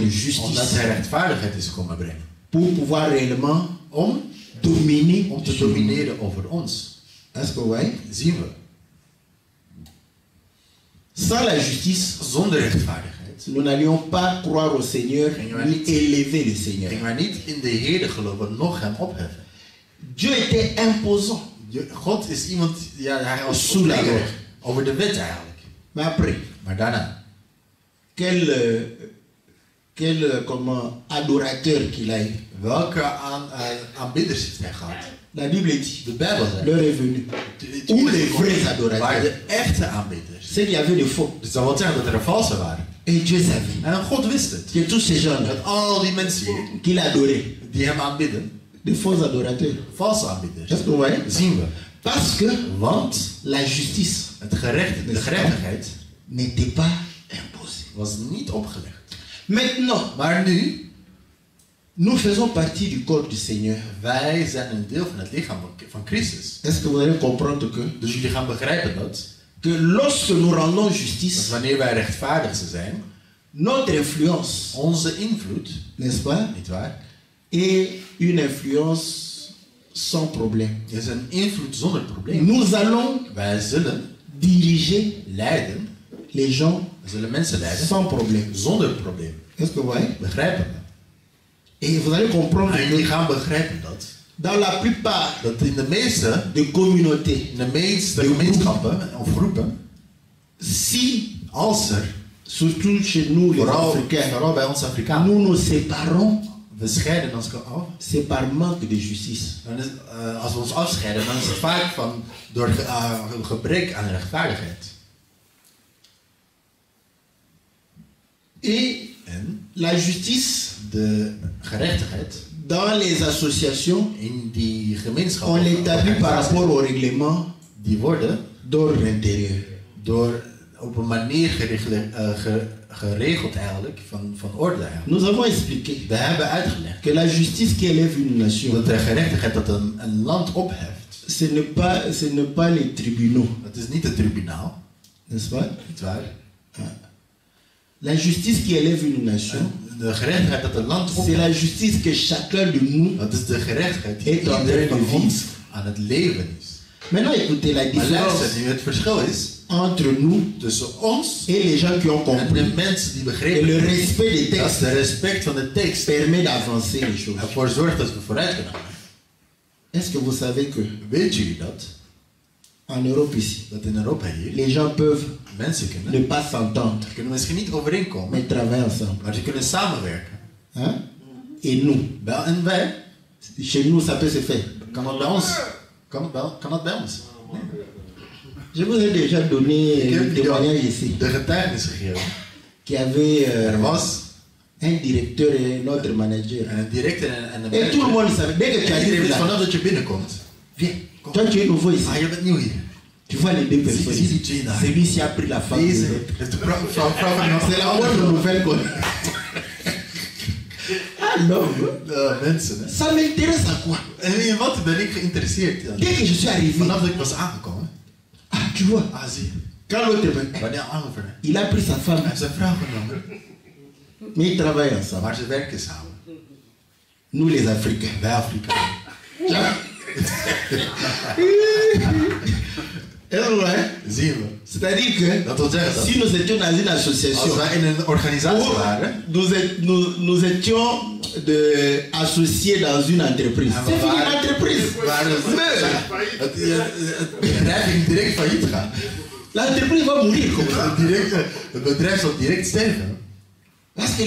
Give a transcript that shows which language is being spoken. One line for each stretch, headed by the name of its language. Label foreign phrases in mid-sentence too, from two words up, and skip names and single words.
Dutch: Omdat
French: justice.
Dutch: hij rechtvaardigheid is komen brengen.
French: Pour pouvoir réellement
Dutch: Om
French: dominer.
Dutch: te domineren over ons.
French: Est-ce que vous voyez?
Dutch: Zien we.
French: Sans la justice,
Dutch: Zonder rechtvaardigheid
French: nous n'allions pas croire au Seigneur ni élever le Seigneur.
Dutch: gingen wij niet in de Heer geloven, nog hem opheffen.
French: Dieu était imposant.
Dutch: God is iemand, ja, hij was
French: Sous la loi.
Dutch: over de wet eigenlijk.
French: Mais après,
Dutch: Maar daarna,
French: quel adorateur qu'il a eu.
Dutch: welke aanbidders heeft hij gehad?
French: La Bible dit,
Dutch: De Bijbel zegt.
French: l'heure est venue. Où les vrais
Dutch: Waar
French: adorateurs.
Dutch: de echte aanbidders.
French: C'est qu'il y avait des faux.
Dutch: Dus dat wil zeggen dat er een valse waren.
French: Et Dieu savait
Dutch: En God wist het.
French: que tous ces gens
Dutch: Dat al die mensen hier,
French: qu'il adorait,
Dutch: die hem aanbidden,
French: des faux adorateurs.
Dutch: valse aanbidders.
French: Est-ce que vous voyez?
Dutch: Zien we.
French: Parce que
Dutch: Want
French: la justice
Dutch: de gerechtigheid
French: n'était pas imposée.
Dutch: was niet opgelegd.
French: Maintenant,
Dutch: Maar nu,
French: nous faisons partie du corps du Seigneur.
Dutch: wij zijn een deel van het lichaam van Christus.
French: Est-ce que vous allez comprendre
Dutch: Dus jullie gaan begrijpen
French: que lorsque nous rendons
Dutch: dat
French: justice,
Dutch: wanneer wij rechtvaardig zijn,
French: notre influence,
Dutch: onze invloed,
French: n'est-ce pas,
Dutch: niet waar,
French: est une influence sans problème.
Dutch: is een invloed zonder probleem.
French: Nous allons
Dutch: Wij zullen
French: diriger
Dutch: leiden,
French: les gens
Dutch: we zullen mensen leiden,
French: sans problème.
Dutch: zonder probleem.
French: Est-ce que vous voyez?
Dutch: Begrijpen we.
French: Et vous allez comprendre
Dutch: En jullie
French: que
Dutch: gaan begrijpen dat
French: dans la plupart
Dutch: in de meeste gemeenschappen of groepen,
French: si,
Dutch: als er,
French: surtout chez nous les Africains,
Dutch: vooral bij ons Afrikanen,
French: nous nous séparons,
Dutch: we scheiden ons af.
French: c'est par manque de justice.
Dutch: Dan is, als we ons afscheiden, dan is het vaak door gebrek aan rechtvaardigheid.
French: Et
Dutch: En
French: la justice,
Dutch: de gerechtigheid
French: dans les associations,
Dutch: in die
French: on
Dutch: gemeenschappen,
French: l'établit par rapport au règlement
Dutch: die worden
French: d'ordre intérieur.
Dutch: door op een manier geregeld eigenlijk, van orde eigenlijk.
French: Nous avons expliqué
Dutch: We hebben uitgelegd
French: que la justice qui élève une nation,
Dutch: dat de gerechtigheid dat een land opheft,
French: ce n'est pas les tribunaux,
Dutch: dat is niet het tribunaal,
French: n'est-ce pas?
Dutch: niet waar?
French: La justice qui élève une nation,
Dutch: De gerechtigheid dat een land
French: c'est
Dutch: opheft,
French: la justice que chacun de nous.
Dutch: dat is de gerechtigheid die
French: Et en
Dutch: iedereen
French: train de
Dutch: van ons
French: vivre.
Dutch: aan het leven is.
French: Maintenant, écoutez, la
Dutch: Maar
French: différence
Dutch: luister, nu het verschil is
French: entre nous
Dutch: tussen ons
French: et les gens qui ont
Dutch: en de
French: compris
Dutch: mensen die
French: que
Dutch: begrepen
French: le
Dutch: hebben
French: respect des
Dutch: dat
French: textes
Dutch: de respect van de tekst
French: permet d'avancer les choses.
Dutch: ervoor zorgt dat we vooruit kunnen gaan.
French: Est-ce que vous savez que
Dutch: Weet jullie dat?
French: en Europe ici,
Dutch: Dat in Europa hier
French: les gens peuvent
Dutch: mensen
French: ne pas s'entendre,
Dutch: kunnen misschien niet overeenkomen,
French: mais travailler ensemble.
Dutch: maar ze kunnen samenwerken.
French: Hein? Et nous,
Dutch: En wij,
French: chez nous, ça peut se faire.
Dutch: kan dat bij ons? Kan dat bij ons? Nee.
French: Je vous ai déjà donné
Dutch: Ik heb
French: le témoignage ici,
Dutch: de getuigenis gegeven.
French: qui avait
Dutch: Er was
French: un directeur et un autre manager.
Dutch: een directeur en een
French: Et tout le
Dutch: manager.
French: monde savait, dès que tu
Dutch: En iedereen
French: arrives
Dutch: weet
French: là,
Dutch: vanaf dat je binnenkomt.
French: viens, toi tu es nouveau ici.
Dutch: Ah, je bent nieuw hier.
French: Tu vois les deux personnes
Dutch: zie die
French: ici.
Dutch: twee daar.
French: Celui-ci a pris la femme de
Dutch: Deze
French: l'autre.
Dutch: heeft de vrouw van
French: C'est la bonne nouvelle quoi. Alors,
Dutch: mensen. Hè.
French: ça m'intéresse à quoi?
Dutch: En in wat ben ik geïnteresseerd?
French: Dès que je suis arrivé,
Dutch: Vanaf dat ik was aangekomen.
French: ah tu vois,
Dutch: Ah, zie je.
French: Quand l'autre,
Dutch: Wanneer een ander,
French: il a pris sa femme,
Dutch: hij heeft zijn vrouw genomen.
French: mais ils travaillent ensemble.
Dutch: Maar ze werken samen.
French: Nous les Africains.
Dutch: Wij Afrikanen. Zien we.
French: C'est-à-dire que
Dutch: Dat wil zeggen dat
French: si nous étions dans une
Dutch: als
French: association,
Dutch: wij in een organisatie waren,
French: nous étions associés dans une entreprise.
Dutch: en
French: C'est
Dutch: we
French: fini
Dutch: waren,
French: l'entreprise.
Dutch: het bedrijf ging direct failliet gaan.
French: L'entreprise va mourir comme ça.
Dutch: Het bedrijf zal direct sterven.
French: Parce que là,